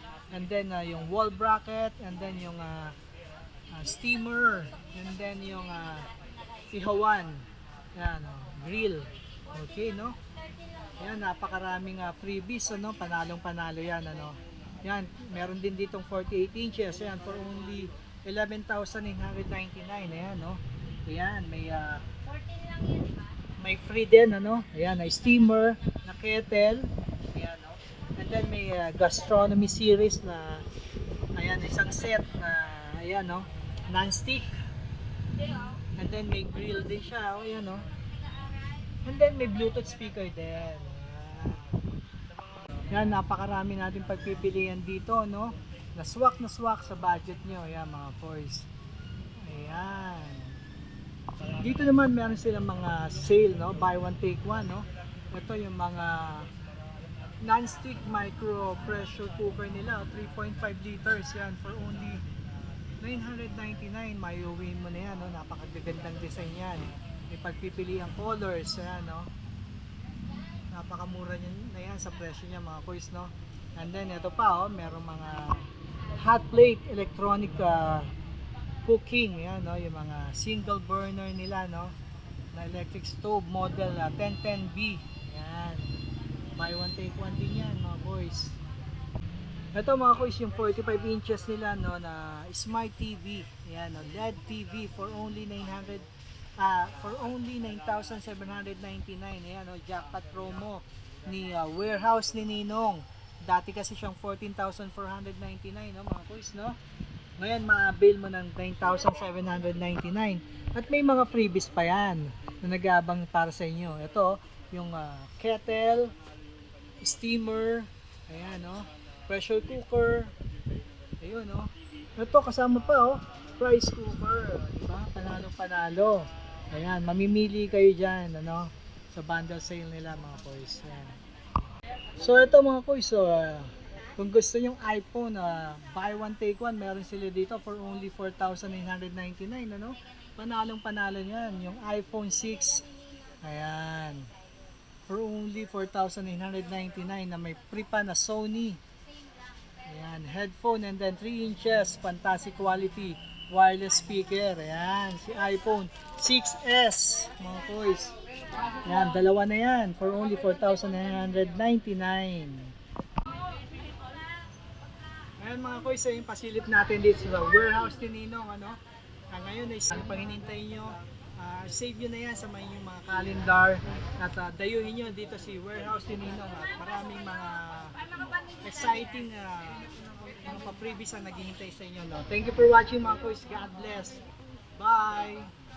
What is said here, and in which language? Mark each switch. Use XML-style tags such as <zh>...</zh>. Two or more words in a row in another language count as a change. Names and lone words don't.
<en>And then</en> <tl>yung</tl> <en>wall bracket, and then</en> <tl>yung steamer,</tl> <en>and then</en> <tl>yung ihawan, yan, grill. Okay, no? Yan, napakaraming freebies, ano, panalo yan, ano. Yan, meron din ditong 48 inches, yan,</tl> <en>for only 11,999.</en> <tl>Ayan, no? Ayan, may free din, ano? Ayan, ay steamer na kettle. Ayan, no?</tl> <en>And then</en> <tl>may</tl> <en>gastronomy series</en> <tl>na, ayan, isang set na, ayan, no? Non-stick.</tl> <en>And then</en> <tl>may grill din siya, oh, ayan, no?</tl> <en>And then</en> <tl>may</tl> <en>Bluetooth speaker</en> <tl>din. Yan, napakarami natin pagpipilian dito, no? Na swak sa budget nyo. Ayan, mga boys. Ayan. Dito naman meron silang mga sale, no?</tl> <en>Buy one take one,</en> <tl>no? Ito yung mga</tl> <en>non-stick micro pressure cooker</en> <tl>nila, 3.5 liters yan</tl> <en>for only</en> <tl>999. Mayuwi mo na yan, no? Napakagandang design yan. May pagpipilian colors, yan, no? Napakamura na yan sa presyo niya, mga boys, no?</tl> <en>And then</en> <tl>ito pa, oh, merong mga</tl> <en>hot plate electronic cooking,</en> <tl>yan, no? Yung mga</tl> <en>single burner</en> <tl>nila, no? Na</tl> <en>electric stove model 1010B.</en> <tl>Yan.</tl> <en>Buy one take one</en> <tl>din yan, mga boys. Ito, mga boys, yung 45 inches nila, no, na</tl> <en>smart TV.</en> <tl>Yan,</tl> <en>no? LED TV for only 9,799.</en> <tl>Ayan, no?</tl> <en>Jackpot promo</en> <tl>ni Warehouse ni Ninong. Dati kasi siyang 14,499, no, mga boys, no? Ngayon, ma-avail mo ng 9,799. At may mga freebies pa yan na nag-aabang para sa inyo. Ito, yung kettle, steamer, ayan, no? Pressure cooker, ayun, no? Ito, kasama pa, oh, rice cooker, diba? Panalo-panalo. Ayan, mamimili kayo dyan, ano? Sa</tl> <en>bundle sale</en> <tl>nila, mga boys. Ayan. So, ito, mga boys, so, kung gusto nyong iPhone,</tl> <en>buy one take one,</en> <tl>meron sila dito</tl> <en>for only</en> <tl>4,999, ano? Panalong panalo niyan, yung iPhone 6. Ayan.</tl> <en>For only</en> <tl>4,999 na may free pa na Sony. Ayan,</tl> <en>headphone and then 3 inches, fantastic quality, wireless speaker.</en> <tl>Ayan, si iPhone 6s, mga boys. Ayan, dalawa na yan for only 4,999. Ayan, mga boys, yung pasilip natin dito sa warehouse ni Ninong, ano? Ngayon ay pag hinintay nyo, save nyo na yan sa inyong mga calendar at dayuhin nyo dito si warehouse ni Ninong at maraming mga exciting mga pa-previous ang naghihintay sa inyo, no?</tl> <en>Thank you for watching,</en> <tl>mga boys.</tl> <en>God bless. Bye!</en>